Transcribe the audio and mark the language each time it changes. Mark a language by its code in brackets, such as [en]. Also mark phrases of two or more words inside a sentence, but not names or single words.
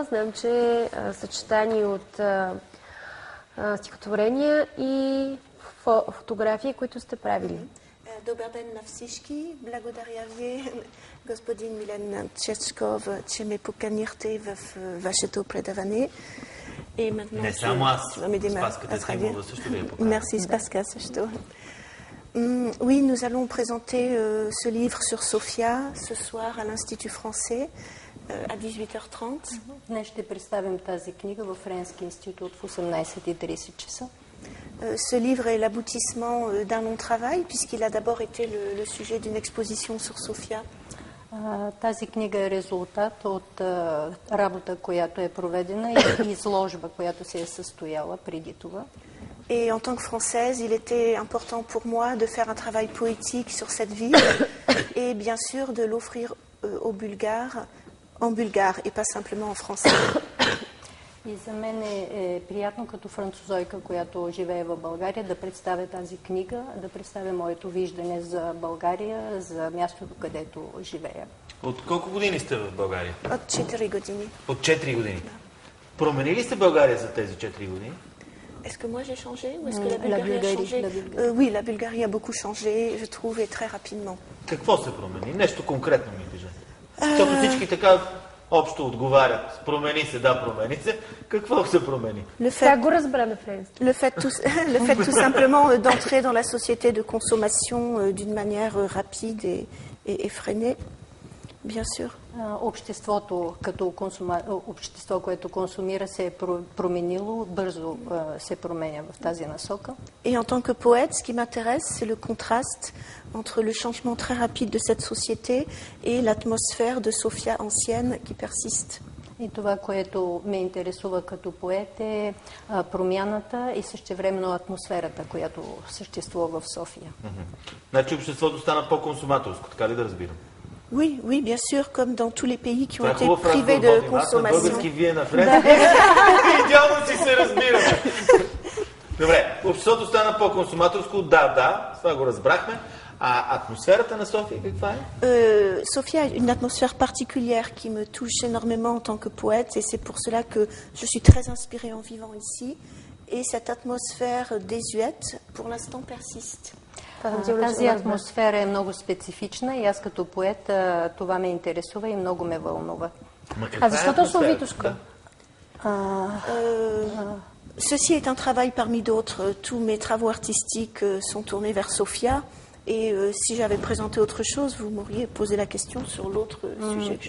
[bg] Знам, че е съчетание от стихотворения и фотографии, които сте правили. Добър ден на всички. Благодаря ви, господин Милен Чечков, че ме поканихте в вашето предаване. Не само аз. Спаската Тимова също ви е поканила. Merci, Спаска също. [fr] Oui, nous allons présenter ce livre sur Sofia ce soir à l'Institut français à 18h30. [bg] Днес ще представим тази книга във Френски институт в 18:30 часа. [fr] Ce livre est l'aboutissement d'un long travail, puisqu'il a d'abord été le sujet d'une exposition sur Sofia. [bg] Тази книга е резултат от работа, която е проведена и изложба, която се е състояла преди това. [fr] Et en tant que Française, il était important pour moi de faire un travail poétique sur cette ville et bien sûr de l'offrir aux Bulgares en bulgare et pas simplement en français. [bg] И за мен е приятно като французойка, която живее в България, да представя тази книга, да представя моето виждане за България, за мястото, където живея. От колко години сте в България? От 4 години. От 4 години. Промени ли сте България за тези 4 години? [fr] Est-ce que moi j'ai changé ou est-ce que la Bulgarie a changé? Oui, la Bulgarie a beaucoup changé, je trouve, et très rapidement. [bg] Какво се промени? Нещо конкретно ми кажете. Защото всички така общо отговарят. Промени се, да, промени се. Какво се промени? Как го разбраме френски? [fr] Le fait tout simplement d'entrer dans la société de consommation d'une manière rapide et effrénée, bien sûr. [bg] Обществото като общество, което консумира, се е променило, бързо се променя в тази насока. [fr] Et en tant que poète, ce qui m'intéresse, c'est le contraste entre le changement très rapide de cette société et l'atmosphère de Sofia ancienne qui persiste. [bg] И това, което ме интересува като поет, е промяната и същевременно атмосферата, която съществува в София. Значи обществото стана по-консуматорско, така ли да разбирам? [fr] Oui, oui, bien sûr, comme dans tous les pays qui ont été privés de consommation. [bg] Български, вие на френски. Идеално си се разбираме. Добре, обществото стана по-консуматорско, да, това го разбрахме. А атмосферата на София каква е? [fr] Sofia a une atmosphère particulière qui me touche énormément en tant que poète et c'est pour cela que je suis très inspirée en vivant ici. Et cette atmosphère désuète, pour l'instant, persiste. [bg] Тази атмосфера е много специфична и аз като поет това ме интересува и много ме вълнува. А защо точно Витошка? [fr] Ceci est un travail parmi d'autres. Tous mes travaux artistiques sont tournés vers Sofia. Et si j'avais présenté autre chose, vous m'auriez posé la question sur l'autre sujet que je